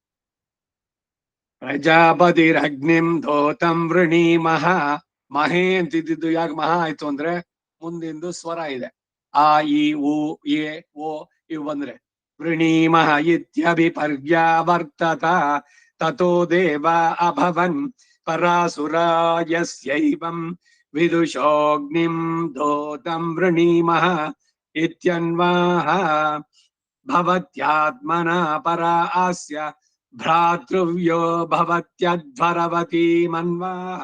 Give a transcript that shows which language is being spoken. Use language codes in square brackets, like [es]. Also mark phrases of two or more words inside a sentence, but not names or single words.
[sa] ಪ್ರಜಾಪತಿರಗ್ನಿಂ ದೂತಂ ವೃಣೀಮಹ. [kn] ಮಹೇ ಅಂತಿದ್ದು ಯಾಕೆ ಮಹಾ ಆಯ್ತು ಅಂದ್ರೆ ಮುಂದಿಂದು ಸ್ವರ ಇದೆ. ಆ ಇ ಉ ಎ ಓ ಇವು ಬಂದ್ರೆ [sa] ವೃಣೀಮಹ ಇತ್ಯಭಿಪರ್ಯಾವರ್ತತ. ತಥೋ ದೇವ ಅಭವನ್ ಪರಾಸುರಾಯಸ್ಯೈವಂ ವಿದುಷೋಗ್ನಿಂ ದೂತಂ ವೃಣೀಮಹ ಇತ್ಯನ್ವಾಹ. ಭವತ್ಯಾತ್ಮನ ಪರ ಆಸ್ಯ ಭ್ರಾತೃವ್ಯೋ ಭವತ್ಯಧ್ವರವತಿ ಮನ್ವಾಹ.